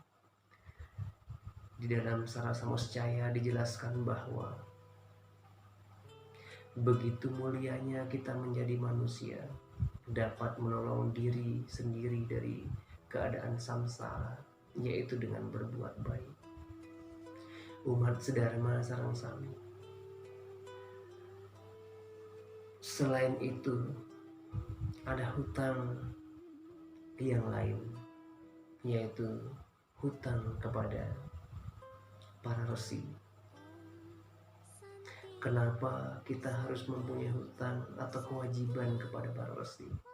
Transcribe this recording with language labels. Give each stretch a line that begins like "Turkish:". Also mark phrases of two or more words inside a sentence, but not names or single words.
Indonesian: Di dalam Sara Samoscaya dijelaskan bahwa begitu mulianya kita menjadi manusia, dapat menolong diri sendiri dari keadaan samsara, yaitu dengan berbuat baik.
Balinese: umat sedharma sareng sami.
Indonesian: Selain itu, ada hutang yang lain, yaitu hutang kepada para resi. Kenapa kita harus mempunyai hutang atau kewajiban kepada para resi?